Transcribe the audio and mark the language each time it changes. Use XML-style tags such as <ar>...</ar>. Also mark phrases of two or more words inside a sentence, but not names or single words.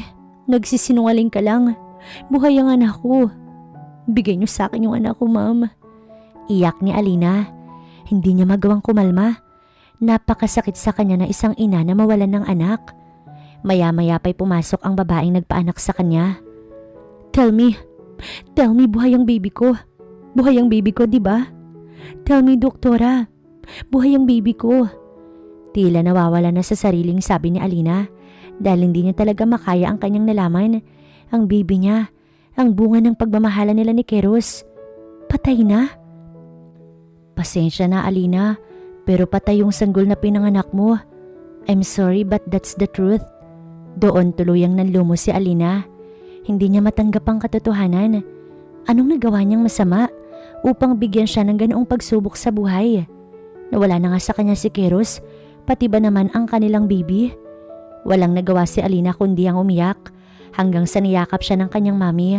<tl>Nagsisinungaling ka lang. Buhay ang anak ko. Bigay niyo sa akin yung anak ko, ma'am. Iyak ni Alina. Hindi niya magawang kumalma. Napakasakit sa kanya na isang ina na mawalan ng anak. Maya-maya pa'y pumasok ang babaeng nagpaanak sa kanya.</tl> <en>Tell me,</en> <tl>buhay ang baby ko. Buhay ang baby ko, di ba?</tl> <en>Tell me,</en> <tl>doktora, buhay ang baby ko. Tila nawawala na sa sariling sabi ni Alina dahil hindi niya talaga makaya ang kanyang nalaman. Ang baby niya, ang bunga ng pagmamahala nila ni Keros, patay na. Pasensya na, Alina, pero patay yung sanggol na pinanganak mo.</tl> <en>I'm sorry but that's the truth.</en> <tl>Doon tuluyang nanlumo si Alina. Hindi niya matanggap ang katotohanan. Anong nagawa niyang masama upang bigyan siya ng ganoong pagsubok sa buhay? Nawala na nga sa kanya si Keros, pati ba naman ang kanilang baby? Walang nagawa si Alina kundi ang umiyak hanggang sa niyakap siya ng kanyang mami.</tl>